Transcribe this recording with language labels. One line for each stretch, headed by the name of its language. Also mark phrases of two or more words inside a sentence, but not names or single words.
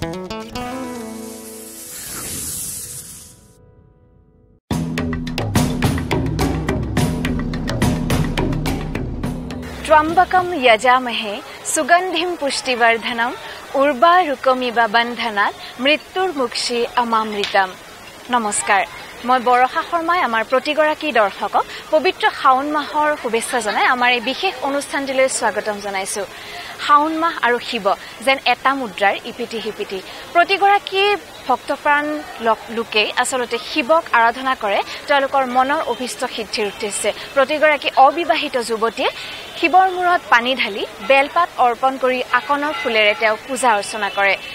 Sanskrit: त्र्यंबकम यजामहे सुगंधिम पुष्टिवर्धनम उर्वारुकमिव बंधनात् मृत्युर्मुक्षी अमामृतम।
Assamese: নমস্কাৰ, মই বৰষা শৰ্মাই আমাৰ প্ৰতিগৰাকী দৰ্শকক पवित्र শাওন মাহৰ শুভেচ্ছা জনাই আমাৰ এই বিশেষ অনুষ্ঠানটিলৈ স্বাগতম জনাইছো। শাওন মাহ আৰু শিৱ যেন এটা মুদ্ৰাৰ ইপিটি সিপিটি। প্ৰতিগৰাকী ভক্তপ্ৰাণ লোকে আসলতে শিৱক আৰাধনা কৰে তেওঁলোকৰ মনৰ অভিষ্ট সিদ্ধিৰ উদ্দেশ্যে। প্ৰতিগৰাকী অবিবাহিত যুৱতীয়ে শিৱৰ মূৰত পানী ঢালি বেলপাত অৰ্পণ কৰি আকনৰ ফুলেৰে তেওঁক পূজা অৰ্চনা কৰে।